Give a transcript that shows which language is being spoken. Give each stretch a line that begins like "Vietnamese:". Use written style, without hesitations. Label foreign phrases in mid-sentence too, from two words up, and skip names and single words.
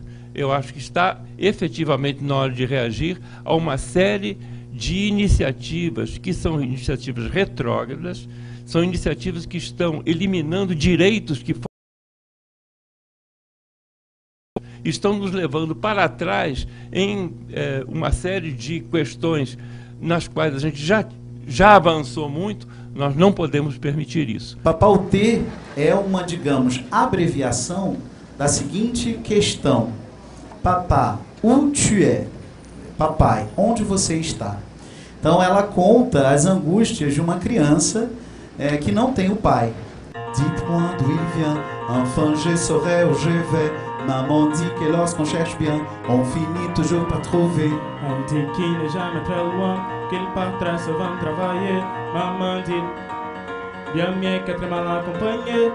Portuguese: Eu acho que está efetivamente na hora de reagir a uma série de iniciativas que são iniciativas retrógradas, são iniciativas que estão eliminando direitos que estão nos levando para trás em uma série de questões nas quais a gente já avançou muito. Nós não podemos permitir isso. Papauté é uma, digamos, abreviação da seguinte questão: Papá,
French: où tu es?
Portuguese: Papai, onde você está? Então ela conta as angústias de uma criança que não tem o pai.
French: Dites-moi d'où il vient, enfin je saurai où je vais. Maman dit que lorsqu'on cherche bien, on finit toujours par trouver. On dit qu'il n'est jamais très loin, qu'il part très souvent travailler. Maman dit bien mieux qu'être mal accompagné.